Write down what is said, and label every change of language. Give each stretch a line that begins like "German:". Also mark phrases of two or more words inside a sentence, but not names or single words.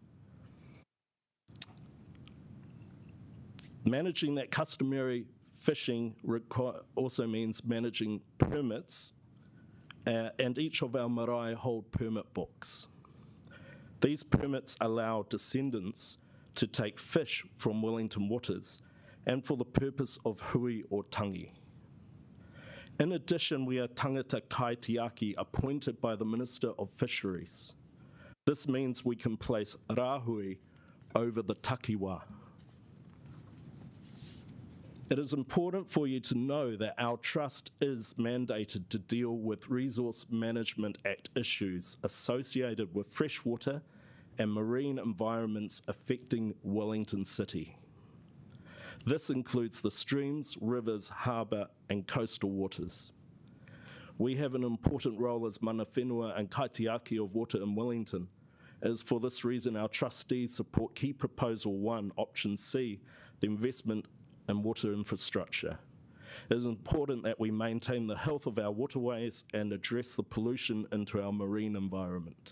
English: Managing that customary fishing also means managing permits, and each of our marae hold permit books. These permits allow descendants to take fish from Wellington waters and for the purpose of hui or tangi. In addition, we are
Māori: tangata kaitiaki
English: appointed by the Minister of Fisheries. This means we can place rāhui over the takiwa. It is important for you to know that our trust is mandated to deal with Resource Management Act issues associated with freshwater and marine environments affecting Wellington City. This includes the streams, rivers, harbour and coastal waters. We have an important role as
Māori: mana whenua
English: and kaitiaki of water in Wellington. It is for this reason our trustees support Key Proposal 1, Option C, the investment in water infrastructure. It is important that we maintain the health of our waterways and address the pollution into our marine environment.